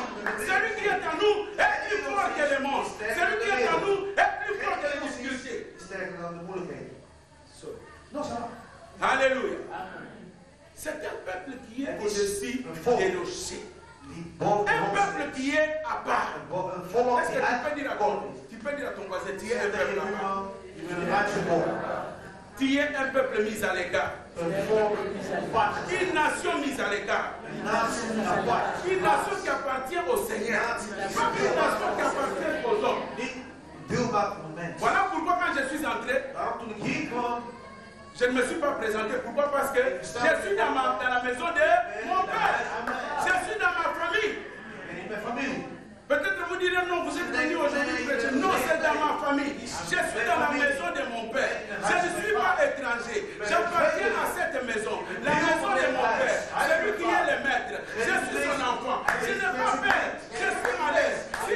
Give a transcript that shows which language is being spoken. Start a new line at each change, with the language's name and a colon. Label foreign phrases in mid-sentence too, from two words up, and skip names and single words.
French: Celui qui est en nous est plus fort que le monde. Celui qui est en nous est plus fort que les difficultés.
Dutch: Sterker dan de moeilijkheden.
French: Non, ça va. Alléluia. C'est un peuple qui est au-dessus des rochers. Un peuple qui est à part.
Dutch: Een volk
French: Est-ce
Dutch: die
French: que tu peux dire à
Dutch: uitgekomen
French: ton,
Dutch: is.
French: tu peux dire à ton voisin, tu es un peuple à part.
Dutch: Je bent uitgekomen.
French: Tu es un peuple mis à l'écart.
Dutch: Een volk apart.
French: Une nation mise à l'écart.
Dutch: Een natie apart.
French: Une nation qui appartient au Seigneur. Pas une nation qui appartient aux hommes.
Dutch: Niet deelbaar van de mens.
French: Voilà pourquoi quand je suis entré,
Dutch: Daarom toen ik hier kwam,
French: je ne me suis pas présenté. Pourquoi? Parce que je suis dans la maison de mon père. Je suis dans ma famille.
Dutch: ben ik met familie.
French: Peut-être vous direz non, vous êtes venu aujourd'hui chrétien. Non, c'est dans ma famille. Je suis dans la maison de mon père. Je ne suis pas étranger. J'appartiens à cette maison. La maison de mon père. C'est lui qui est le maître. Je suis son enfant. Je n'ai pas peur. Je suis à l'aise.